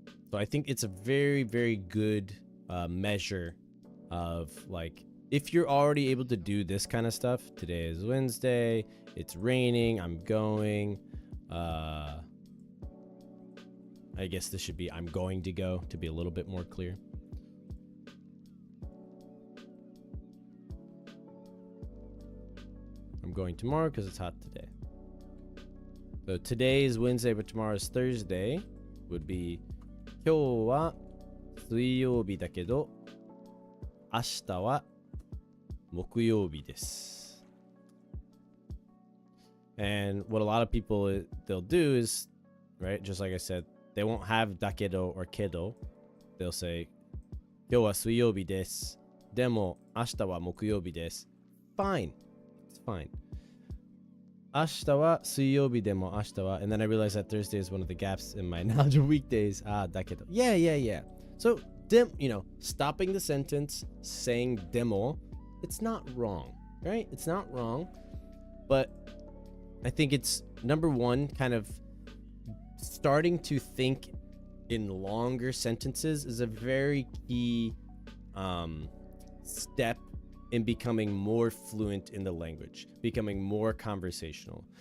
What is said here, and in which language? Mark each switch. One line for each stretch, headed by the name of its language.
English: So I think it's a very, very good measure of like, if you're already able to do this kind of stuff, today is Wednesday, it's raining, I'm going, I guess this should be I'm going to go to be a little bit more clear. I'm going tomorrow because it's hot today. So today is Wednesday, but tomorrow is Thursday. Would be
Japanese: 今日は水曜日だけど明日は木曜日です。
English: And what a lot of people they'll do is, right, just like I said, they won't have だけど or けど. They'll say
Japanese: 今日は水曜日です。でも明日は木曜日です。
English: Fine. It's fine.
Japanese: 明日は水曜日でも明日は
English: and then I realized that Thursday is one of the gaps in my knowledge of weekdays.
Japanese: だけど
English: yeah. So stopping the sentence, saying demo, it's not wrong, right? It's not wrong, but I think it's number one, kind of starting to think in longer sentences is a very key step in becoming more fluent in the language, becoming more conversational.